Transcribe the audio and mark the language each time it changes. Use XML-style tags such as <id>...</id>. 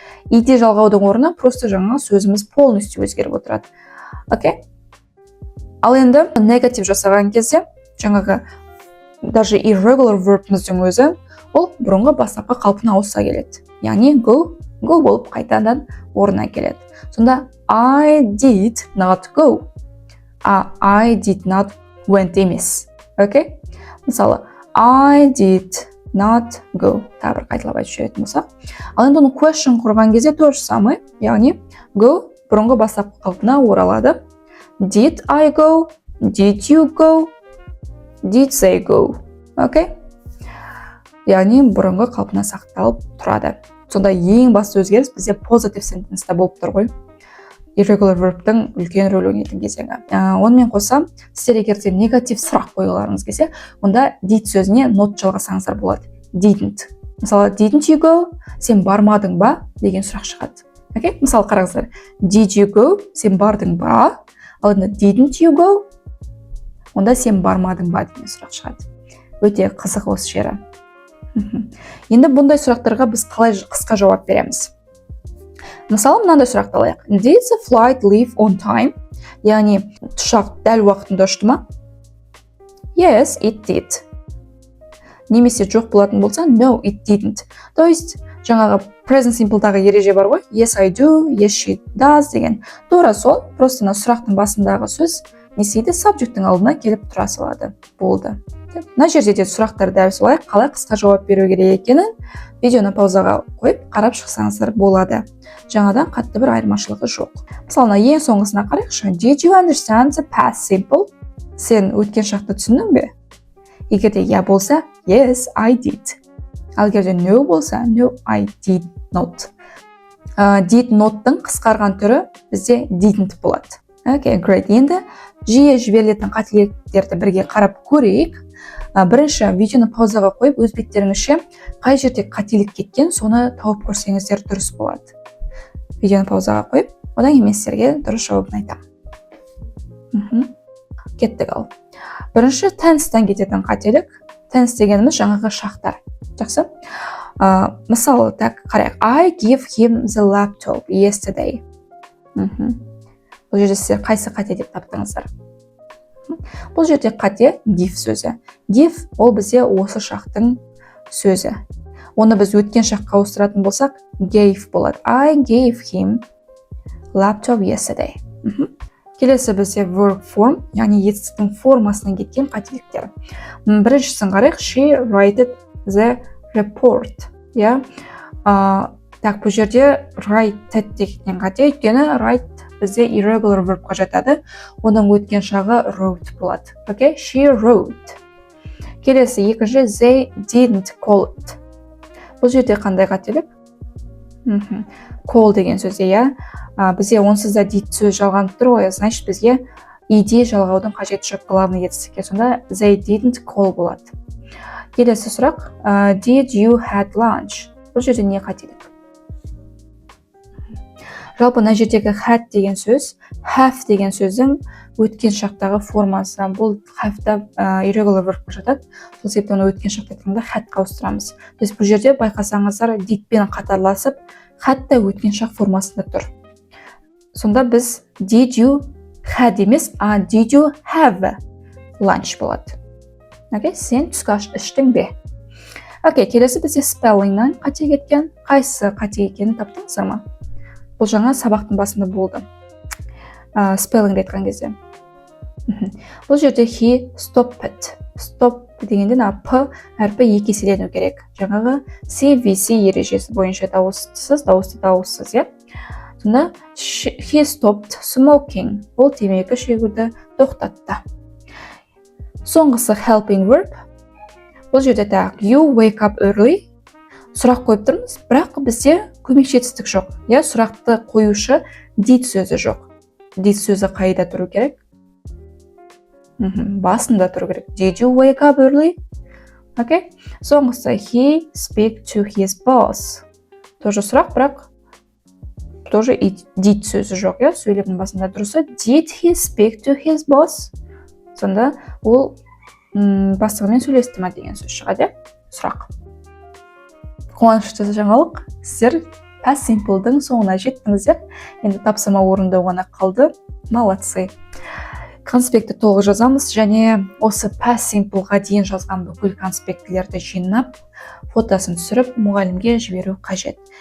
<kk>Иде жалғаудың орнына просто жаңағы сөзіміз полностью өзгеріп отырады.</kk> <en>Okay?</en> <kk>Ал енді негатив жасаған кезде жаңағы даже irregular verb'іміздің өзі ол бұрынғы бастапқы қалпына ауыса келеді. Яғни go болып қайтадан орнына келеді.</kk> <en>Сонда I did not go. I did not went емес. Okay? Мысалы, I did not go.</en> <kk>Тағы бір қайталап айтып жіберетін болсақ. Ал енді оны question құрған кезде</kk> <ru>то же самое.</ru> <kk>Яғни go бұрынғы бастапқы қалпына оралады.</kk> <en>Did I go? Did you go? Did they go? Okay?</en> <kk>Яғни бұрынғы қалпына сақталып тұрады. Сонда ең басты өзгеріс бізде positive sentence-та болып тұр ғой. Irregular verb'тің үлкен рөл ойнайтын кезеңі. Онымен қоса, сіздер егерде негатив сұрақ қойғыларыңыз келсе, онда did сөзіне not жалғасаңыздар болады.</kk> <en>Didn't. Мысалы, didn't you go?</en> <kk>Сен бармадың ба? Деген сұрақ шығады. Okay? Мысалы, қараңыздар.</kk> <en>Did you go?</en> <kk>Сен бардың ба?</kk> <en>Ал енді didn't you go?</en> <kk>Онда сен бармадың ба? Деген сұрақ шығады. Өте қызық осы жері. Енді бұндай сұрақтарға біз қалай қысқа жауап береміз? Мысалы, мынандай сұрақты алайық.</kk> <en>Did the flight leave on time?</en> <kk>Яғни, ұшақ дәл уақытында ұшты ма?</kk> <en>Yes, it did.</en> <kk>Немесе жоқ болатын болса,</kk> <en>no, it didn't.</en> <ru>То есть,</ru> <kk>жаңағы present simple'дағы ереже бар ғой.</kk> <en>Yes, I do, yes, she does деген.</en> <kk>Тура сол, просто сұрақтың басындағы сөз не істейді? Subject'ің алдына келіп тұра салады. Болды. Мына жерде де сұрақтар дәл солай, қалай қысқа жауап беру керек екенін видеоны паузаға қойып қарап шықсаңыздар болады. Жаңадан қатты бір айырмашылығы жоқ. Мысалы, ең соңғысына қарайықшы.</kk> <en>Did you understand the past simple?</en> <kk>Сен өткен шақты түсіндің бе? Егерде я болса,</kk> <en>yes, I did. Ал егерде no болса, no, I did not.</en> <kk>Did not-тың қысқарған түрі бізде didn't болады.</kk> <en>Okay, great.</en> <kk>Енді жиі жіберілетін қателіктерді бірге қарап көрейік. Бірінші видеоны паузаға қойып, өз беттеріңізше қай жерде қателік кеткен, соны тауып көрсеңіздер дұрыс болады. Видеоны паузаға қойып, одан кейін мен сіздерге дұрыс жауабын айтамын. Кеттік ал. Бірінші tense-тен кететін қателік. Tense дегеніміз жаңағы шақтар. Жақсы. Мысалы, так қарайық.</kk> <en>I give him the laptop yesterday.</en> <kk>Бұл жерде сіздер қайсы қате деп таптыңыздар? Бұл жерде қате give сөзі. Give ол бізде осы шақтың сөзі. Оны біз өткен шаққа ауыстыратын болсақ, gave болады.</kk> <en>I gave him laptop yesterday.</en> <kk>Келесі бізде verb form, яғни етістіктің формасынан кеткен қателіктер. Біріншісін қарайық,</kk> <en>she wrote the report.</en> <kk>Так, бұл жерде write деген қате, өйткені write бізде irregular verb'қа жатады. Оның өткен шағы wrote болады.</kk> <en>Okay? She wrote.</en> <kk>Келесі екінші,</kk> <en>they didn't call it.</en> <kk>Бұл жерде қандай қателік? Call деген сөз, иә. Бізде онсыз да did сөз жалғанып тұр ғой, значит бізге ed жалғаудың қажеті жоқ, главный етістікке. Сонда</kk> <en>they didn't call</en> <kk>болады. Келесі сұрақ,</kk> <en>did you had lunch?</en> <kk>Бұл жерде не қателік? Жалпы мына жердегі had деген сөз, have деген сөздің өткен шақтағы формасы. Бұл have-та irregular verb жатады. Сол себептен оны өткен шақта айтқанда had-қа ауыстырамыз.</kk> <ru>То есть</ru> <kk>бұл жерде байқасаңыздар did-пен қатарласып, had та өткен шақ формасында тұр. Сонда біз</kk> <en>did you had</en> <kk>емес,</kk> <en>did you have lunch</en> <kk>болады. Окей, сен түскі аш іштің бе? Окей, келесі бізде spelling-нан қате кеткен. Қайсы қате екенін таптыңыздар ма? Бұл жаңа сабақтың басында болды. Spelling айтқан кезде. Бұл жерде</kk> <en>he stopped.</en> <kk>Stop дегенде п әрпі екі еселену керек. Жаңағы CVC ережесі бойынша дауыссыз, дауыссыз, иә.</kk> <en>Сонда he stopped smoking.</en> <kk>Ол темекі шегуді тоқтатты. Соңғысы helping verb. Бұл жерде</kk> <en>you wake up early.</en> <kk>Сұрақ қойып тұрмыз, бірақ бізде көмекші етістік жоқ. Я сұрақты қоюшы did сөзі жоқ. Did сөзі қайда тұру керек? Басында тұру керек.</kk> <en>Did you wake up early? Окей. Соңғысы he speak to his boss.</en> <kk>Тоже сұрақ, бірақ тоже did сөзі жоқ. Я сөйлемнің басында тұрса</kk> <en>did he speak to his boss?</en> <kk>Сонда ол бастығымен сөйлесті ме деген сөз шығады. Сұрақ. Қуанышты жаңалық, сіздер past simple-дің соңына жеттіңіздер. Енді тапсырма орындау ғана қалды. Молодцы. Конспектті толық жазамыз және осы past simple-ға дейін жазған бүкіл конспектілерді жинап, фотосын түсіріп, мұғалімге жіберу қажет.</kk>